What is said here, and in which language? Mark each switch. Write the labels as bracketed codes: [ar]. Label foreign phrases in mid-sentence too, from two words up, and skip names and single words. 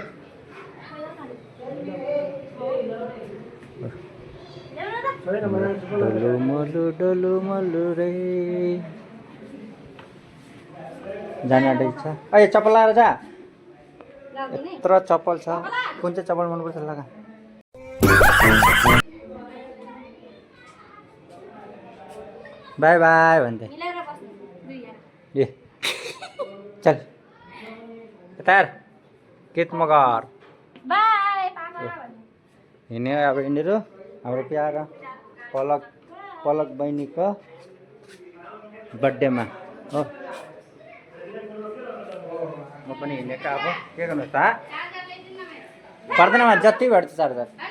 [ne] डोलु मलु रे जान आँटेको छ अरे चप्पल लाएर जा यत्रो चप्पल छ कुन चाहिँ चप्पल मनपर्छ लगा [en] bye bye [ne] भन्दै ए चल तार कित मगर बाय पापा हिँड्यो अब यिनीहरू हाम्रो प्यारो पलक बहिनीको बर्थडेमा हो म पनि हिँडेको अब के गर्नु त पर्दैन जति भेट्छ चार्जर